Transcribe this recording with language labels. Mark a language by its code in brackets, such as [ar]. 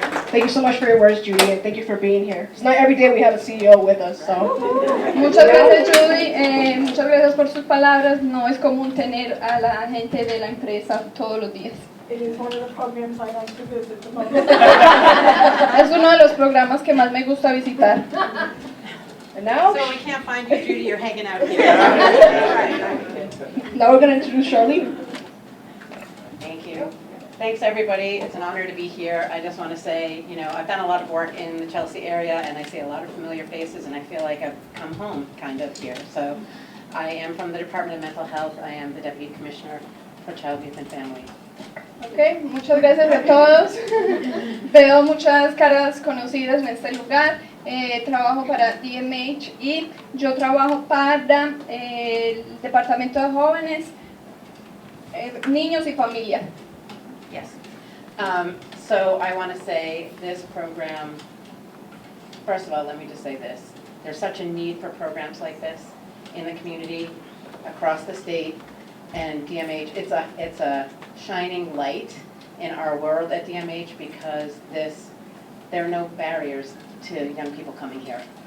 [en] Thank you so much for your words, Judy, and thank you for being here. It's not every day we have a CEO with us, so. [es] Muchas gracias, Judy. Muchas gracias por sus palabras. No es común tener a la gente de la empresa todos los días. [en] It is one of the programs I like to visit the most. [es] Es uno de los programas que más me gusta visitar. [en] And now? So we can't find you, Judy, you're hanging out here. Now we're going to introduce Charlene. Thank you. Thanks, everybody. It's an honor to be here. I just want to say, I've done a lot of work in the Chelsea area, and I see a lot of familiar faces, and I feel like I've come home, kind of, here. So I am from the Department of Mental Health. I am the Deputy Commissioner for Child, Youth, and Family. [es] Okay, muchas gracias a todos. Veo muchas caras conocidas en este lugar. trabajo para DMH y yo trabajo para el Departamento de Jóvenes, Niños y Familia. [en] Yes. So I want to say this program, first of all, let me just say this. There's such a need for programs like this in the community, across the state, and DMH, it's a shining light in our world at DMH because there are no barriers to young people coming here.